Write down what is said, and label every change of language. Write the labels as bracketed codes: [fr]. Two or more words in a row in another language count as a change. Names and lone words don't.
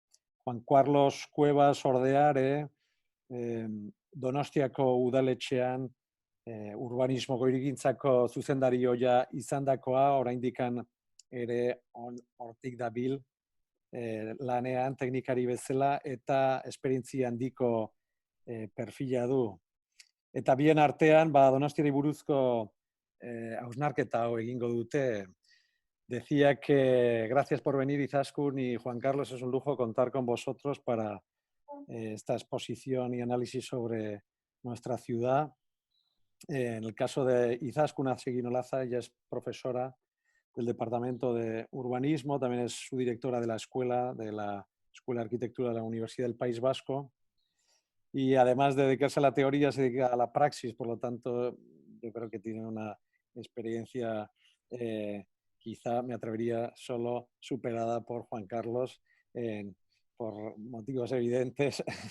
[eu] Juan Carlos Cuevas ordeare Donostiako udaletxean urbanismoko hirigintzako zuzendari ohia izandakoa, oraindikan ere hortik dabil lanean teknikari bezala eta esperientzia handiko perfila du. Eta bien artean, Donostiari buruzko hausnarketa egingo dute. [es] Decía que gracias por venir, Izaskun y Juan Carlos, es un lujo contar con vosotros para esta exposición y análisis sobre nuestra ciudad. En el caso de Izaskun Asigin-Olaza, ella es profesora del Departamento de Urbanismo, también es su directora de la Escuela de Arquitectura de la Universidad del País Vasco, y además de dedicarse a la teoría se dedica a la praxis, por lo tanto yo creo que tiene una experiencia quizá me atrevería solo superada por Juan Carlos por motivos evidentes.